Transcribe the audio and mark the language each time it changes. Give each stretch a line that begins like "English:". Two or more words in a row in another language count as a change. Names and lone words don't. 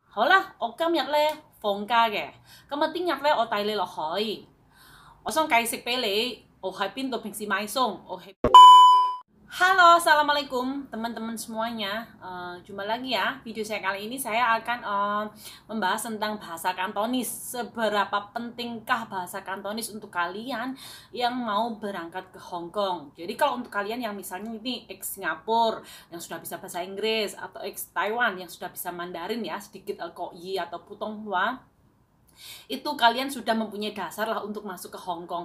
Cantonese: 好啦，我今日咧放假嘅，咁啊聽日咧我帶你落海，我想介紹俾你，我喺邊度平時買餸，
Indonesian: Halo, assalamualaikum teman-teman semuanya. Jumpa lagi ya. Video saya kali ini saya akan membahas tentang bahasa Kantonis. Seberapa pentingkah bahasa Kantonis untuk kalian yang mau berangkat ke Hong Kong. Jadi kalau untuk kalian yang misalnya ini ex Singapura yang sudah bisa bahasa Inggris, atau ex Taiwan yang sudah bisa Mandarin ya, sedikit Kok Yi atau Putong Hua, itu kalian sudah mempunyai dasar lah untuk masuk ke Hong Kong.